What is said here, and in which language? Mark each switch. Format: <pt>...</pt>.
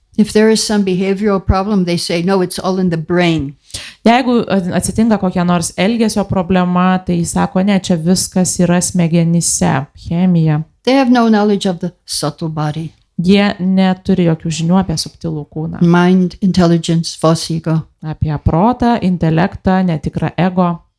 <en>If there is some behavioral problem, they say, no, it's all in the brain.</en> <lt>Jeigu atsitinka kokia nors elgesio problema, tai sako, ne, čia viskas yra smegenyse, chemija.</lt> <en>They have no knowledge of the subtle body.</en> <lt>Jie neturi jokių žinių apie subtilų kūną.</lt> <en>Mind, intelligence, false ego.</en> <lt>Apie protą, intelektą, netikrą ego.</lt>